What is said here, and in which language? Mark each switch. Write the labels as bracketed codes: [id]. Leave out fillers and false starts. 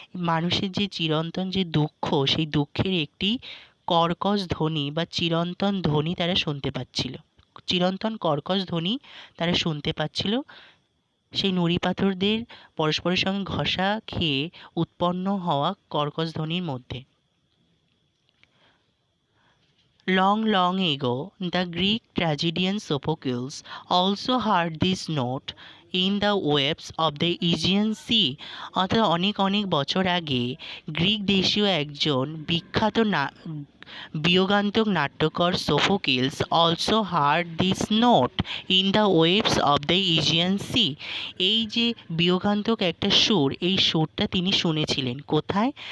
[bn] মানুষের যে চিরন্তন যে দুঃখ, সেই দুঃখের একটি কর্কশ ধ্বনি বা চিরন্তন ধ্বনি তারা শুনতে পাচ্ছিল, চিরন্তন কর্কশ ধ্বনি তারা শুনতে পাচ্ছিল সেই নুড়ি পাথরদের পরস্পরের সঙ্গে ঘষা খেয়ে উৎপন্ন হওয়া কর্কশ ধ্বনির মধ্যে। [en] Long, long ago, the Greek tragedian Sophocles also heard this note in the waves of the Aegean Sea. [bn] অর্থাৎ অনেক অনেক বছর আগে গ্রিক দেশীয় একজন বিখ্যাত বিয়োগান্তক নাট্যকার সোফোক্লেস [en] Also heard this note in the waves of the Aegean sea. [bn] এই যে বিয়োগান্তক একটা সুর, এই সুরটা তিনি শুনেছিলেন কোথায়?